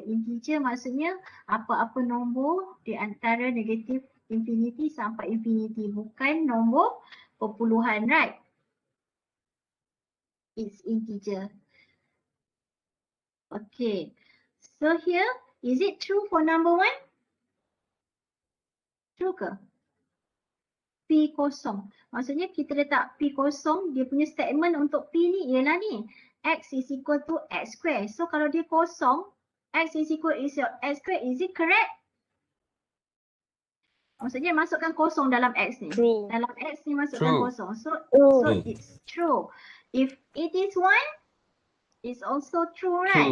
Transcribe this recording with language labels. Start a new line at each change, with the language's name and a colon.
Malay: Integer maksudnya apa-apa nombor di antara negatif infinity sampai infinity. Bukan nombor perpuluhan,
English: right? It's integer. Okay. So here, is it true for number 1?
Malay: True ke? P kosong. Maksudnya kita letak P kosong, dia punya statement untuk P ni ialah ni.
English: X is equal to X square. So
Malay: kalau dia kosong,
English: X is equal to X square, is it correct?
Malay: Maksudnya masukkan kosong dalam X ni.
English: True.
Malay: Dalam X ni masukkan
English: True.
Malay: kosong. So
English: True. it's true. If it is 1, it's also true, right?